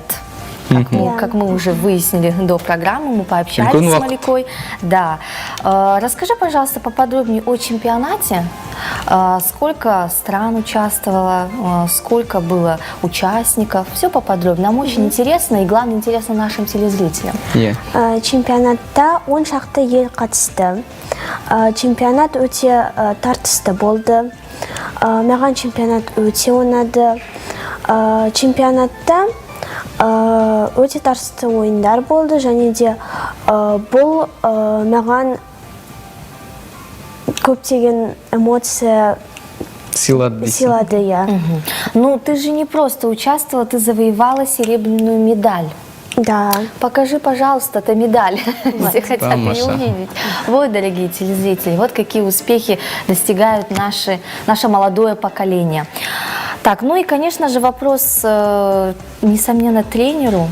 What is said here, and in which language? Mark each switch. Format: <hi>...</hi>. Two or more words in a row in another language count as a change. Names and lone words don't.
<ru>Как мы уже выяснили до программы, мы пообщались с Маликой. Да. Расскажи, пожалуйста, поподробнее о чемпионате. Сколько стран участвовало, сколько было участников. Все поподробнее. Нам очень интересно и, главное, интересно нашим телезрителям.</ru> <kk>Чемпионатта 10 шақты ел қатысты. Чемпионат өте тартысты болды. Маған чемпионат өте ұнады. Чемпионатта өте тартысты ойындар болды, және де бұл маған көптеген эмоция сыйлады,</kk> <ru>я. Ну, ты же не просто участвовала, ты завоевала серебряную медаль. Да. Покажи, пожалуйста, эту медаль. Все хотят ее увидеть. Вот, дорогие телезрители, вот какие успехи достигают наше молодое поколение. Так, ну и, конечно же, вопрос, несомненно, тренеру.</ru>